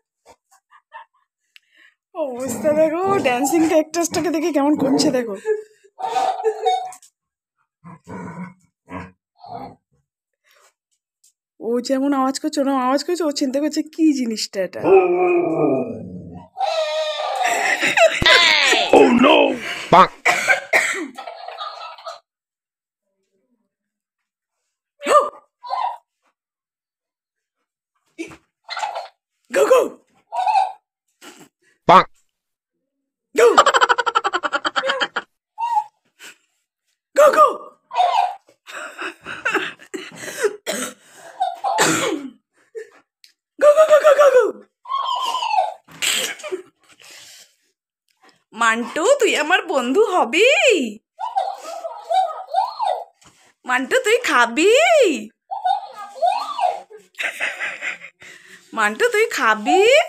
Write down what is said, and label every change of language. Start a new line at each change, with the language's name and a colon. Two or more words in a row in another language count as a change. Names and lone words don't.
Bangla: অবস্থা দেখো, ড্যান্সিং ক্যারেক্টারটাকে দেখে কেমন করছে দেখো। ও যেমন আওয়াজ করছে ওরকম আওয়াজ করছে, ও চিন্তা করছে কি জিনিসটা এটা।
English: Oh no! Go go. Bonk. Go. Go go. Go go go go go go.
Bangla: মান্টু তুই আমার বন্ধু হবি? মান্টু তুই খাবি? মান্টু তুই খাবি?